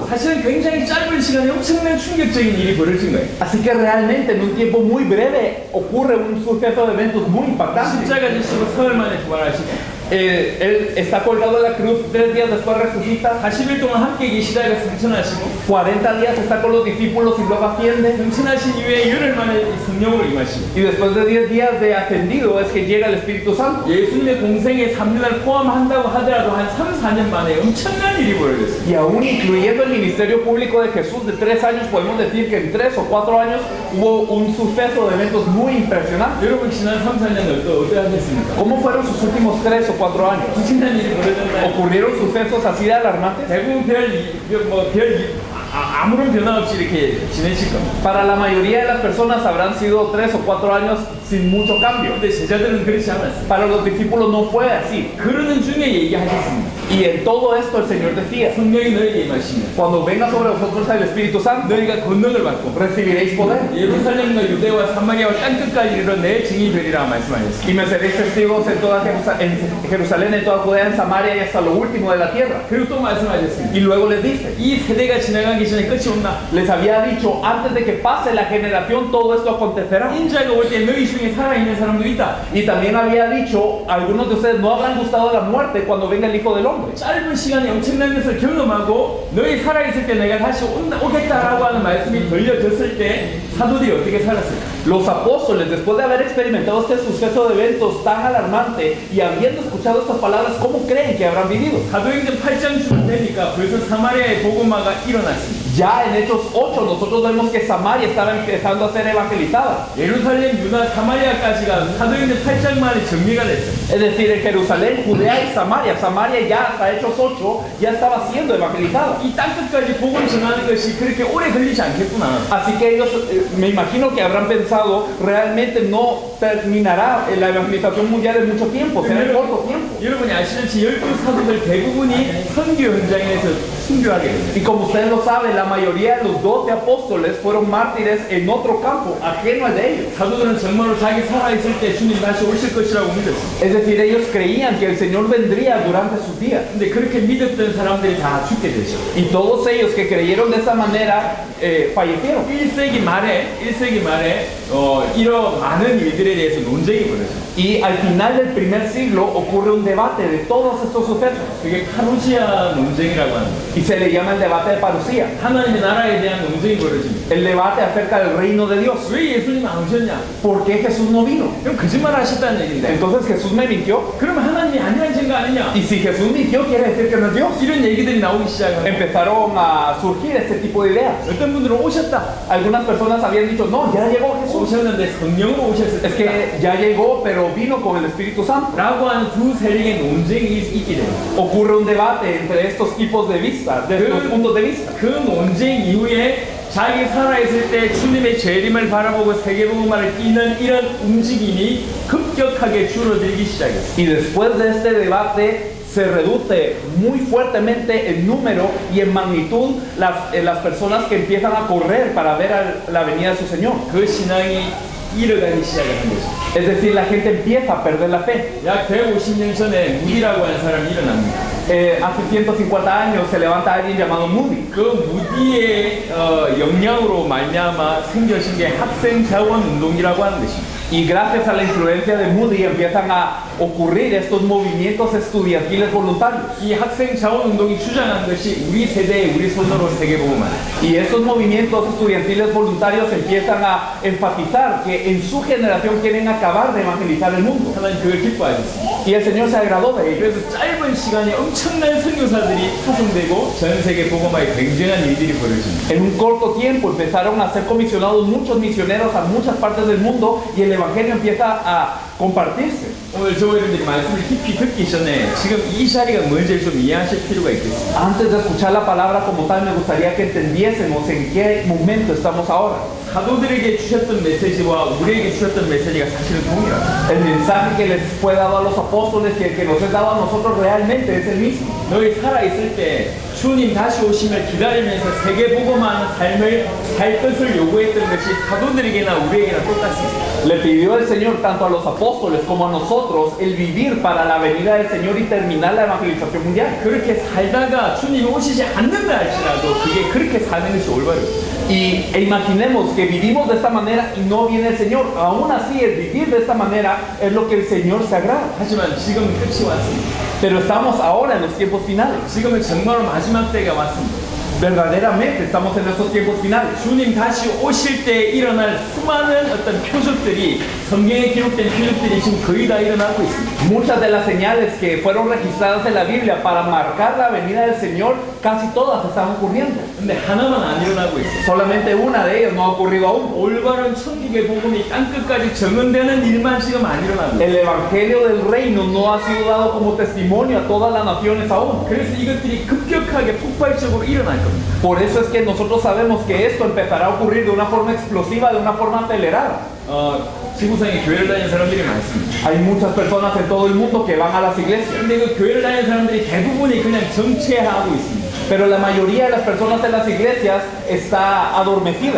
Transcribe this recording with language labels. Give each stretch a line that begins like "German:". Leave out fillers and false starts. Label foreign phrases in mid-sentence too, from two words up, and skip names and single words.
Korean: 사실은 굉장히 짧은 시간에 엄청난 충격적인 일이 벌어진 거예요.
Spanish: Así que realmente en un tiempo muy breve ocurre un suceso de eventos muy impactantes.
Korean: 십자가 지시고 사흘 만에 부활하시고
Spanish: Él está colgado en la cruz, 3 días después resucita,
Korean: 40일 동안 함께 계시다가 승천하시고
Spanish: 40 días está con los discípulos y luego asciende.
Korean: 승천하신 이후에 열흘 만에 성령으로 임하시고
Spanish: Y después de 10 días de ascendido es que llega el Espíritu Santo.
Korean: 예수님의 공생의 3년을 포함한다고 하더라도 한 3, 4년 만에 엄청난 일이 벌어졌어요.
Spanish: Y aún incluyendo el ministerio público de Jesús de 3 años, podemos decir que en 3 o 4 años hubo un suceso de eventos muy impresionante.
Korean: 여러분 지난 3, 4년 어떻게 하셨습니까?
Spanish: ¿Cómo fueron sus últimos 3 o 4 años?
Korean: 엄청난 일이 벌어졌나요?
Spanish: ¿Ocurrieron sucesos así de alarmantes?
Korean: 대부분 아무런 변화 없이 이렇게 지내실 겁니다.
Spanish: Para la mayoría de las personas habrán sido 3 o 4 años sin mucho cambio.
Korean: 근데 제자들은 그렇지 않았어요.
Spanish: Para los discípulos no fue así.
Korean: 그러는 중에 얘기하셨습니다.
Spanish: Y en todo esto el Señor decía,
Korean: 성령이 너에게 임하시면
Spanish: cuando venga sobre vosotros el Espíritu Santo,
Korean: 너희가 권능을 받고
Spanish: recibiréis poder.
Korean: 예루살렘과 유대와 사마리아와 땅끝까지 이르러 내 증인이 되리라 말씀하셨습니다.
Spanish: Y me seréis testigos en toda en Jerusalén, en toda Judea, en Samaria y hasta lo último de la tierra.
Korean: 그리고 또 말씀하셨습니다.
Spanish: Y luego les dice,
Korean: 이 세대가 지나가기 전에 끝이 온다.
Spanish: les había dicho, antes de que pase la generación, todo esto acontecerá.
Korean: 인자가 올 때 너희 중에 살아있는 사람도 있다.
Spanish: Y también había dicho, algunos de ustedes no habrán gustado de la muerte cuando venga el Hijo del Hombre.
Korean: 짧은 시간에 엄청난 것을 경험하고 너희 살아있을 때 내가 다시 오겠다라고 하는 말씀이 들려졌을 때 사도들이 어떻게 살았을까?
Spanish: Los apóstoles, después de haber experimentado este suceso de eventos tan alarmante y habiendo escuchado estas palabras, ¿cómo creen que habrán vivido?
Korean: 사도행전 8장쯤 되니까 벌써 사마리아의 복음화가 일어났습니다.
Spanish: Ya en Hechos 8 nosotros vemos que Samaria estaba empezando a ser evangelizada.
Korean: 예루살렘, 유다, 사마리아까지가 사도행전 8장 만에 정리가 됐어요.
Spanish: Es decir, en Jerusalén, Judea y Samaria. Samaria ya hasta Hechos 8 ya estaba siendo evangelizada.
Korean: 이 땅끝까지 복음 전하는 것이 그렇게 오래 걸리지 않겠구나.
Spanish: Así que ellos, me imagino que habrán pensado, realmente no terminará la evangelización mundial en mucho tiempo, será en corto tiempo.
Korean: 여러분이 아시는지 12 사도들 대부분이 선교 현장에서 순교하게 됩니다.
Spanish: Y como ustedes lo saben, la mayoría de los 12 apóstoles fueron mártires en otro campo, ajeno al de ellos.
Korean: 사도들은 정말로 자기 살아있을 때 주님 다시 오실 것이라고 믿었습니다.
Spanish: Es decir, ellos creían que el Señor vendría durante sus días.
Korean: 근데 그렇게 믿었던 사람들이 다 죽게 되죠.
Spanish: Y todos ellos que creyeron de esa manera fallecieron.
Korean: 1세기 말에 이런 많은 일들에 대해서 논쟁이 벌어져요.
Spanish: Y al final del primer siglo ocurre un debate de todos estos sucesos.
Korean: 그게 파루시아 논쟁이라고 하는 거예요.
Spanish: Y se le llama el debate de Parusia.
Korean: 하나님의 나라에 대한 논쟁이 벌어집니다.
Spanish: El debate acerca del reino de Dios.
Korean: 왜 예수님 안 오셨냐?
Spanish: ¿Por qué Jesús no vino?
Korean: 그럼 거짓말 하셨다는 얘기인데.
Spanish: Entonces Jesús me mintió.
Korean: 그러면 하나님이 아니라는 증거 아니냐?
Spanish: Y si Jesús mintió, quiere decir que no es Dios.
Korean: 이런 얘기들이 나오기 시작하고
Spanish: Empezaron a surgir este tipo de ideas.
Korean: 어떤 분들은 오셨다.
Spanish: Algunas personas habían dicho, no, ya llegó Jesús.
Korean: 오셨는데 성령으로 오셨을
Spanish: Es
Korean: 때
Spanish: que ya llegó, pero vino con el Espíritu Santo.
Korean: 라고 하는 두 세력의 논쟁이 있게 됩니다.
Spanish: Ocurre un debate entre estos tipos de vista, de estos puntos de vista.
Korean: 그 논쟁 이후에 자기 살아있을 때 주님의 재림을 바라보고 세계복음화를 뛰는 이런 움직임이 급격하게 줄어들기 시작했어요.
Spanish: Y después de este debate se reduce muy fuertemente el número y en magnitud las personas que empiezan a correr para ver la venida de su Señor.
Korean: 그 신앙이 잃어가기 시작하는 거죠.
Spanish: Es decir, la gente empieza a perder la fe.
Korean: 약 150년 전에 무디라고 하는 사람이 일어납니다.
Spanish: Hace 150 años se levanta alguien llamado Moody.
Korean: 그 무디의 영향으로 말미암아 생겨진 게 학생 자원 운동이라고 하는 것입니다.
Spanish: Y gracias a la influencia de Moody empiezan a ocurrir estos movimientos estudiantiles voluntarios.
Korean: 이 학생 자원 운동이 주장한 것이 우리 세대의 우리 손으로 세계복음화.
Spanish: Y estos movimientos estudiantiles voluntarios empiezan a enfatizar que en su generación quieren acabar de evangelizar el mundo.
Korean: 하나님 그걸 기뻐하셨습니다.
Spanish: Y el Señor se agradó de ello.
Korean: 그래서 짧은 시간에 엄청난 선교사들이 파송되고 전 세계 복음화에 굉장한 일들이 벌어집니다.
Spanish: En un corto tiempo empezaron a ser comisionados muchos misioneros a muchas partes del mundo y el evangelio empieza a compartirse.
Korean: 오늘 저희들이 말씀을 깊이 듣기 전에 지금 이 자리가 뭔지 좀 이해하실 필요가 있겠습니다.
Spanish: Antes de escuchar la palabra como tal, me gustaría que entendiésemos en qué momento estamos ahora.
Korean: 사도들에게 주셨던 메시지와 우리에게 주셨던 메시지가 사실은 동일하다.
Spanish: El mensaje que les fue dado a los apóstoles y el que nos es dado a nosotros realmente es el mismo.
Korean: 너희 살아있을 때 주님 다시 오심을 기다리면서 세계복음하는 삶을 살 것을 요구했던 것이 사도들에게나 우리에게나 똑같습니다.
Spanish: Le pidió el Señor tanto a los apóstoles como a nosotros el vivir para la venida del Señor y terminar la evangelización mundial.
Korean: 그렇게 살다가 주님이 오시지 않는다 할지라도 그게 그렇게 사는 것이 올바르죠.
Spanish: E imaginemos que vivimos de esta manera y no viene el Señor. Aún así, el vivir de esta manera es lo que el Señor se agrada.
Korean: 하지만 지금은 끝이 왔습니다.
Spanish: Pero estamos ahora en los tiempos finales.
Korean: 지금은 정말로 마지막 때가 왔습니다.
Spanish: Verdaderamente estamos en estos tiempos finales.
Korean: 주님 다시 오실 때 일어날 수많은 어떤 표적들이 성경에 기록된 표적들이 지금 거의 다 일어나고 있습니다.
Spanish: Muchas de las señales que fueron registradas en la Biblia para marcar la venida del Señor, casi todas están ocurriendo.
Korean: 근데 하나만 안 일어나고 있어요.
Spanish: Solamente una de ellas no ha ocurrido aún.
Korean: 올바른 천국의 복음이 땅끝까지 정언되는 일만 지금 안 일어나고 있어요.
Spanish: El Evangelio del Reino no ha sido dado como testimonio a todas las naciones aún.
Korean: 그래서 이것들이 급격하게 폭발적으로 일어날 겁니다.
Spanish: Por eso es que nosotros sabemos que esto empezará a ocurrir de una forma explosiva, de una forma acelerada.
Korean: 지구상에 교회를 다니는 사람들이 많습니다.
Spanish: Hay muchas personas en todo el mundo que van a las iglesias,
Korean: 근데 그 교회를 다니는 사람들이 대부분이 그냥 정체하고 있습니다.
Spanish: pero la mayoría de las personas en las iglesias está adormecida.